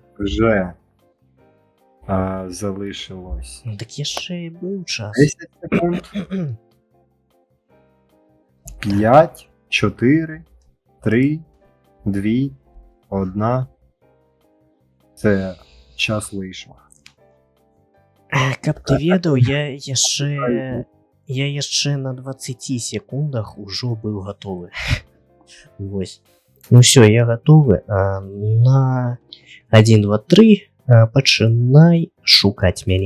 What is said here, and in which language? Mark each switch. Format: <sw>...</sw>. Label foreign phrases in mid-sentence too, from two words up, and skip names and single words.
<uk>Вже залишилось Ну так ще був час. 10 секунд. 5, 4, 3, 2, 1. Це час вийшов.</uk> <be>Каб ты ведаў, я яшчэ на 20 секундах ужо быў гатовы. Вось. Ну все, я гатовы. На 1, 2, 3 пачынай шукаць мяне.</be>